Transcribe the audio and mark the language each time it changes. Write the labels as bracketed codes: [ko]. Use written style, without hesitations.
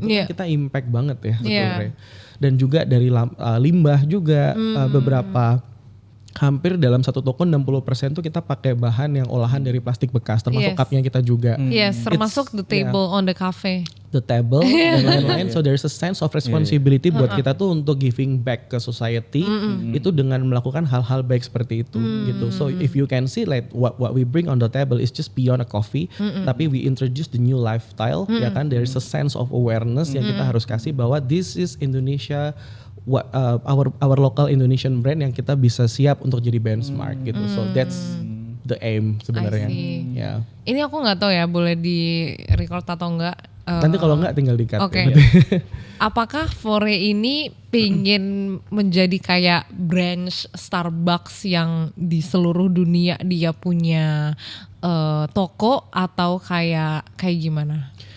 [id] Itu kan kita impact banget ya sebetulnya. Dan juga dari limbah juga beberapa hampir dalam satu toko 60% tuh kita pakai bahan yang olahan dari plastik bekas termasuk cupnya kita juga. [en] Yes, termasuk the table on the cafe. The table [id] dan lain-lain. [en] So there's a sense of responsibility [id] buat kita tuh untuk [en] giving back [id] ke society itu dengan melakukan hal-hal baik seperti itu gitu. [en] So if you can see like what we bring on the table is just beyond a coffee, tapi we introduce the new lifestyle [id] ya kan. [en] There's a sense of awareness [id] yang kita harus kasih bahwa [en] this is Indonesia. Our local Indonesian brand [id] yang kita bisa siap untuk jadi benchmark gitu. [en] So that's the aim sebenarnya. Ya. [id] Ini aku nggak tahu ya boleh di record atau enggak. Nanti kalau enggak tinggal di-cut. Oke. Apakah Fore ini pengen menjadi kayak branch Starbucks yang di seluruh dunia dia punya toko atau kayak gimana?